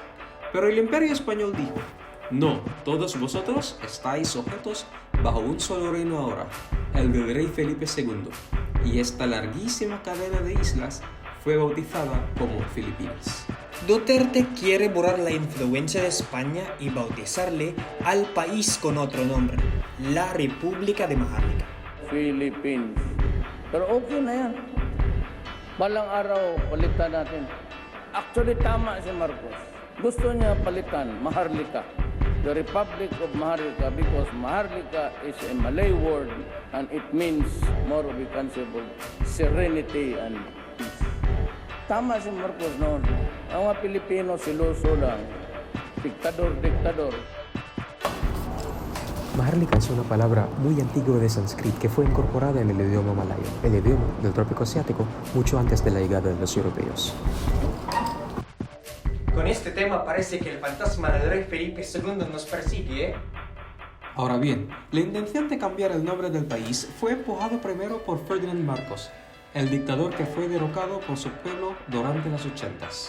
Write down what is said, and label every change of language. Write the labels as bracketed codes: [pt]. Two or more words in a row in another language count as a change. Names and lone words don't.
[es] Pero el Imperio Español dijo: no, todos vosotros estáis sujetos bajo un solo reino ahora, el del rey Felipe II, y esta larguísima cadena de islas fue bautizada como Filipinas. Duterte quiere borrar la influencia de España y bautizarle al país con otro nombre, la República de Maharlika. [tl] Philippines. Pero okay na yan. Balang araw, palitan natin. Actually, tama si Marcos. Gusto niya palitan, Maharlika. [en] The Republic of Maharlika, because Maharlika is a Malay word and it means more of a concept of serenity and peace. [tl] Tama si Marcos noon. Ang mga Pilipino siloso lang. Diktador. [es] Maharlika es una palabra muy antigua de sánscrito que fue incorporada en el idioma malayo, el idioma del trópico asiático, mucho antes de la llegada de los europeos. Con este tema parece que el fantasma del rey Felipe II nos persigue, ¿eh? Ahora bien, la intención de cambiar el nombre del país fue empujado primero por Ferdinand Marcos, el dictador que fue derrocado por su pueblo durante los 80s.